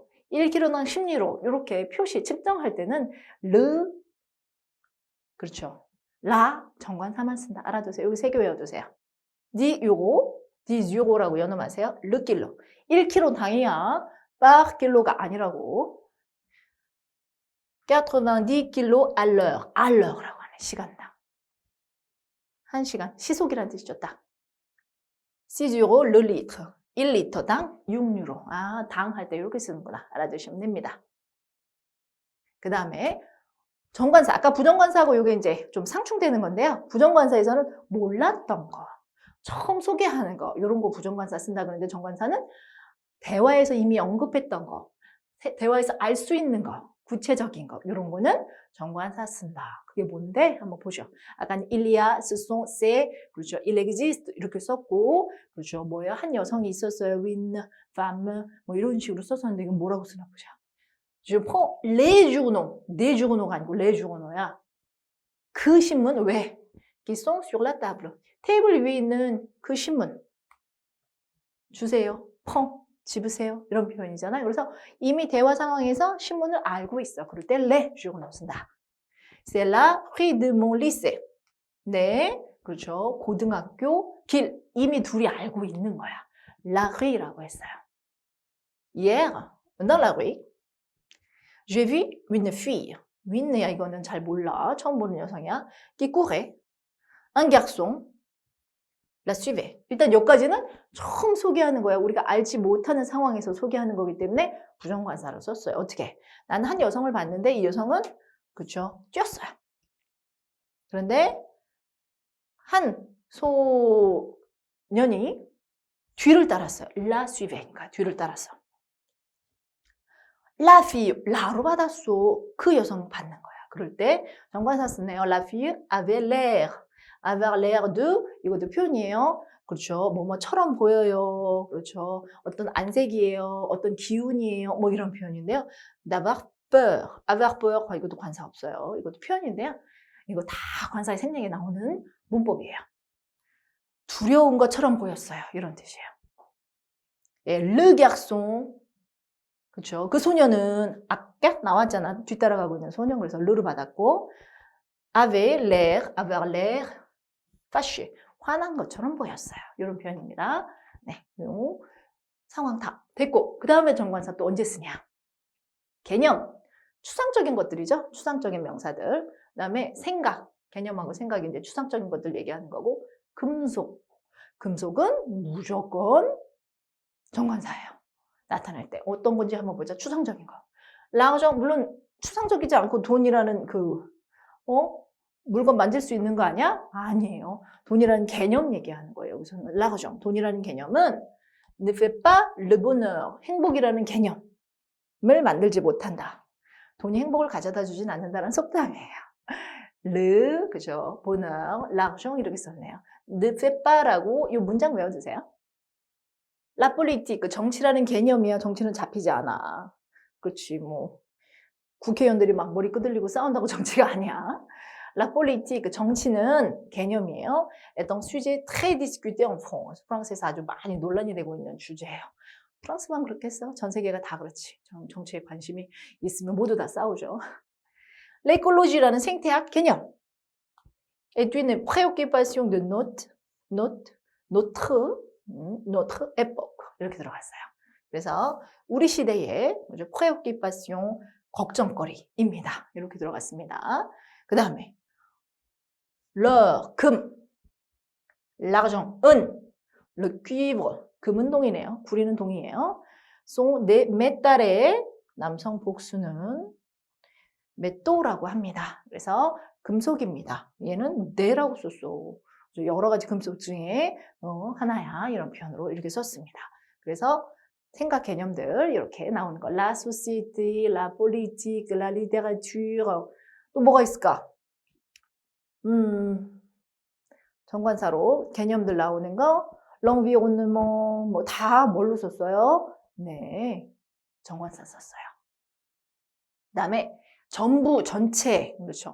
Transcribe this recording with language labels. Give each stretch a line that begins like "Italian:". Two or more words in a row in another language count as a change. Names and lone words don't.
Korean: 1kg당 10유로 이렇게 표시 측정할 때는 르 그렇죠. 라 정관사만 쓴다. 알아두세요. 여기 3개 외워두세요. 디 유로, 디 유로라고 연음하세요. 르 킬로. 1kg 당이야. par 킬로가 아니라고. 90 킬로
French: à l'heure. à l'heure
Korean: 라고 하네. 시간당. 1시간. 시속이라는 뜻이죠. 딱.
French: 6유로 le litre.
Korean: 1리터당 6유로. 아, 당 할 때 이렇게 쓰는구나. 알아두시면 됩니다. 그 다음에 정관사. 아까 부정관사하고 이게 이제 좀 상충되는 건데요. 부정관사에서는 몰랐던 거, 처음 소개하는 거, 이런 거 부정관사 쓴다 그러는데 정관사는 대화에서 이미 언급했던 거, 대화에서 알 수 있는 거, 구체적인 거, 이런 거는 정관사 쓴다. 그게 뭔데? 한번 보죠. 아까
French: il y a, ce sont, c'est,
Korean: 그렇죠.
French: il existe
Korean: 이렇게 썼고, 그렇죠. 뭐예요? 한 여성이 있었어요.
French: une femme,
Korean: 이런 식으로 썼었는데 이건 뭐라고 쓰나 보자.
French: Je prends les journaux, des journau가 아니고 les journau야.
Korean: 그 신문 왜?
French: qui sont sur la table.
Korean: 테이블 위에 있는 그 신문 주세요. prends. 집으세요. 이런 표현이잖아요. 그래서 이미 대화 상황에서 신문을 알고 있어. 그럴 때
French: les journaux 쓴다. C'est la rue de mon lycée.
Korean: 네, 그렇죠. 고등학교 길. 이미 둘이 알고 있는 거야.
French: La rue
Korean: 라고 했어요.
French: Hier, dans la rue, j'ai vu une fille.
Korean: 윈네야 이거는 잘 몰라. 처음 보는 여성이야.
French: qui courait. Un garçon la suivait.
Korean: 일단 여기까지는 처음 소개하는 거야. 우리가 알지 못하는 상황에서 소개하는 거기 때문에 부정관사로 썼어요. 어떻게? 나는 한 여성을 봤는데 이 여성은 그렇죠. 뛰었어요. 그런데 한 소년이 뒤를 따랐어요.
French: la suivait.
Korean: 뒤를 따랐어.
French: La fille,
Korean: 라로 받았어. 그 여성을 받는 거야. 그럴 때 정관사 쓰네요.
French: La fille avait l'air. avoir l'air de,
Korean: 이것도 표현이에요. 그렇죠. 뭐뭐처럼 보여요. 그렇죠. 어떤 안색이에요. 어떤 기운이에요. 이런 표현인데요.
French: d'avoir peur. avoir peur.
Korean: 이것도 관사 없어요. 이것도 표현인데요. 이거 다 관사의 생략에 나오는 문법이에요. 두려운 것처럼 보였어요. 이런 뜻이에요. 예,
French: le garçon.
Korean: 그렇죠. 그 소녀는 아까 나왔잖아. 뒤따라가고 있는 소년. 그래서 le를 받았고
French: avait l'air, avoir l'air fâché.
Korean: 화난 것처럼 보였어요. 이런 표현입니다. 네, 요 상황 다 됐고 그 다음에 정관사 또 언제 쓰냐? 개념, 추상적인 것들이죠. 추상적인 명사들. 그 다음에 생각, 개념하고 생각이 이제 추상적인 것들 얘기하는 거고 금속, 금속은 무조건 정관사예요. 나타날 때 어떤 건지 한번 보자. 추상적인 거. l'argent, 물론 추상적이지 않고 돈이라는 물건 만질 수 있는 거 아니야? 아니에요. 돈이라는 개념 얘기하는 거예요. 여기서는 l'argent, 돈이라는 개념은
French: ne fait pas le bonheur,
Korean: 행복이라는 개념을 만들지 못한다. 돈이 행복을 가져다 주진 않는다는 속담이에요. le, 그죠?
French: bonheur, l'argent
Korean: 이렇게 썼네요.
French: ne fait pas
Korean: 라고 이 문장 외워주세요.
French: La politique,
Korean: 정치라는 개념이야. 정치는 잡히지 않아. 그렇지, 국회의원들이 막 머리 끄들리고 싸운다고 정치가 아니야.
French: La politique,
Korean: 정치는 개념이에요.
French: est un sujet très discuté en France.
Korean: 프랑스에서 아주 많이 논란이 되고 있는 주제예요. 프랑스만 그렇겠어? 전 세계가 다 그렇지. 정치에 관심이 있으면 모두 다 싸우죠. l'écologi라는 생태학 개념.
French: est une préoccupation de notre époque.
Korean: 이렇게 들어갔어요. 그래서 우리 시대의 préoccupation, 걱정거리입니다. 이렇게 들어갔습니다. 그 다음에 l'or, 금, l'argent, 은,
French: le cuivre,
Korean: 금은 동이네요. 구리는 동이에요.
French: sont des métall
Korean: 의 남성 복수는 메토라고 합니다. 그래서 금속입니다. 얘는 네라고 썼어. 여러 가지 금속 중에 하나야. 이런 표현으로 이렇게 썼습니다. 그래서 생각 개념들 이렇게 나오는 거.
French: La société, la politique, la littérature.
Korean: 또 뭐가 있을까? 정관사로 개념들 나오는 거. l'environnement 뭐 다 뭘로 썼어요? 네, 정관사 썼어요. 그다음에 전부, 전체. 그렇죠.